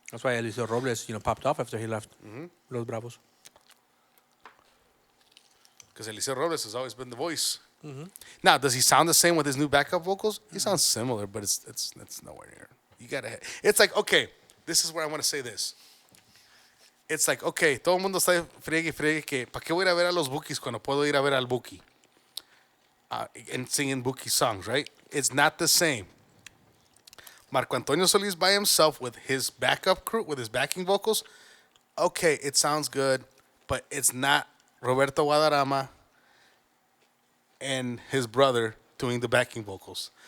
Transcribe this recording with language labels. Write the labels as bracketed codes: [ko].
[en] That's why Eliseo Robles, popped off after he left Los Bravos. Because Eliseo Robles has always been the voice. Now, does he sound the same with his new backup vocals? He sounds similar, but it's nowhere near. You gotta. It's like, okay, this is where I want to say this. It's like, okay, [es] todo el mundo está friegue que ¿para qué voy a ir a ver a los Bookies cuando puedo ir a ver al Bookie? [en] And singing Bookie songs, right? It's not the same. Marco Antonio Solis by himself with his backup crew, with his backing vocals, okay, it sounds good, but it's not Roberto Guadarrama and his brother doing the backing vocals.